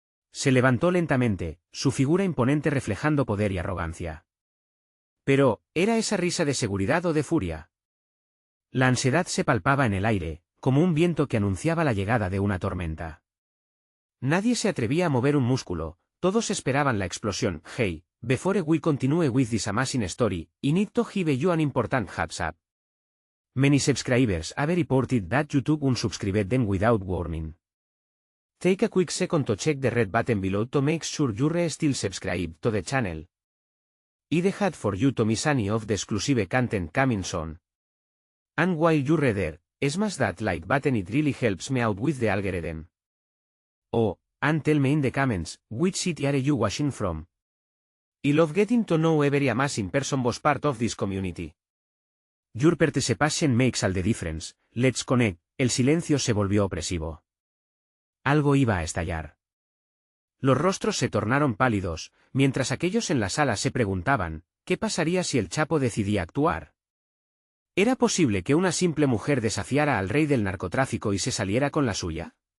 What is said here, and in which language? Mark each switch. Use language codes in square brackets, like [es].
[es] Se levantó lentamente, su figura imponente reflejando poder y arrogancia. Pero, ¿era esa risa de seguridad o de furia? La ansiedad se palpaba en el aire, como un viento que anunciaba la llegada de una tormenta. Nadie se atrevía a mover un músculo. Todos esperaban la explosión. [en] Hey, before we continue with this amazing story, I need to give you an important heads up. Many subscribers have reported that YouTube unsubscribed them without warning. Take a quick second to check the red button below to make sure you're still subscribed to the channel. I'd had for you to miss any of the exclusive content coming soon. And while you're there, smash that like button, it really helps me out with the algorithm. Oh, and tell me in the comments, which city are you watching from? I love getting to know every amazing person was part of this community. Your participation makes all the difference. Let's connect. [es] El silencio se volvió opresivo. Algo iba a estallar. Los rostros se tornaron pálidos, mientras aquellos en la sala se preguntaban, ¿qué pasaría si el Chapo decidía actuar? ¿Era posible que una simple mujer desafiara al rey del narcotráfico y se saliera con la suya?